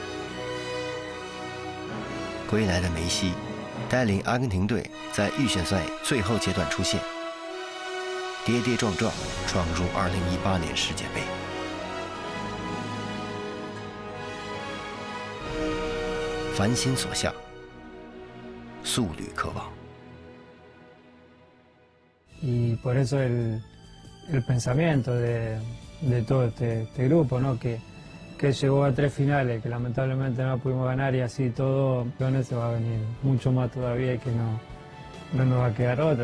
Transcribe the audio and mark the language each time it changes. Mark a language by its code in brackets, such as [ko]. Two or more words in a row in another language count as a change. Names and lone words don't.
[zh] 归来的梅西带领阿根廷队在预选赛最后阶段出现，跌跌撞撞闯入2018年世界杯。凡心所向，速履渴望。 [es] Y por eso el pensamiento de todo este grupo, ¿no? que llegó a 3 finales, que lamentablemente no pudimos ganar y así todo, con eso va a venir mucho más todavía y que no nos va a quedar otra.